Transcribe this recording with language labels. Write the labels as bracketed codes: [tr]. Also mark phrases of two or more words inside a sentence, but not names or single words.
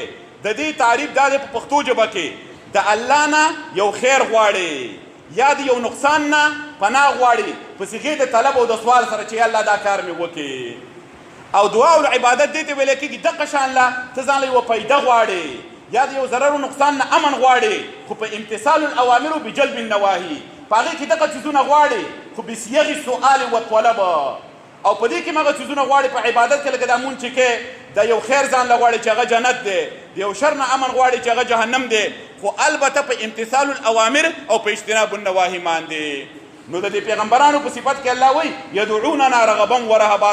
[ps] د دې تعریف دا دی په پښتو ژبه کې د الله نه یو خیر غواړي یا د یو نقصان نه پناه غواړي په صیغې د طلب او د سوال سره چې الله دا کار مې وکړي. او [ar] دعاء العبادت [ps] دې ته ویل کېږي دغه شان له ته ځان له یوه پیده غواړې یا د یو ضرر و نقصان نه امن غواړي، خو په [ar] امتثال الاوامر بجلب النواهي [ps] په هغې کې دغه څیزونه غواړي خو [ar] بصیغ السؤال والطلب. [ps] او په دې کې هم هغه څیزونه غواړي په عبادت کې لکه دا مونځ چې کې د یو خیر ځان له غواړي چې هغه جنت دی، د یو شر نه امن غواړي چې هغه جهنم دی، خو البته په [ar] امتثال الاوامر [ps] او په [ar] اجتناب النواهي [ps] باندې. نو د دې پیغمبرانو په صفت کې الله وایي [ar] یدعوننا رغبا ورهبا.